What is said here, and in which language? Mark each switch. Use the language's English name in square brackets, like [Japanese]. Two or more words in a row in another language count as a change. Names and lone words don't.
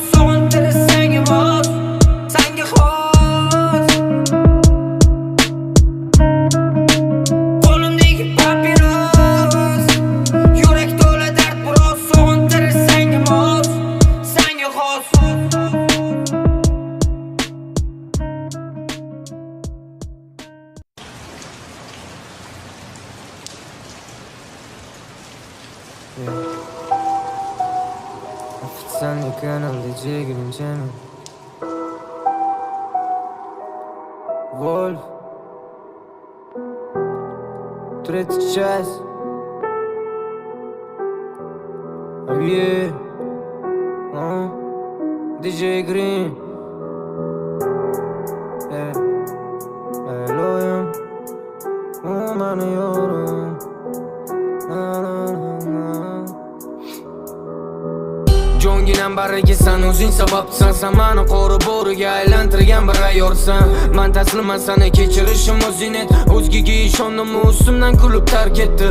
[Uzbek] Sog'intirish sanga mos, sanga xos. Qo'limdagi papiros, yurak to'la dard biroz. Sog'intirish sanga mos, sanga xos. [Russian] Официальный канал DJ Гринчанин. Вольф. Третья часть. Yeah. DJ Green. Yeah. [Uzbek] Layloyim, u mani yorim. Jonginam bariga san o'zing sababsan, samani qori bo'riga aylantirgan bir ayyorsan. Men tasliman seni kechirishim o'zinet, o'zgaga ishondim ustimdan kulib tark etdi.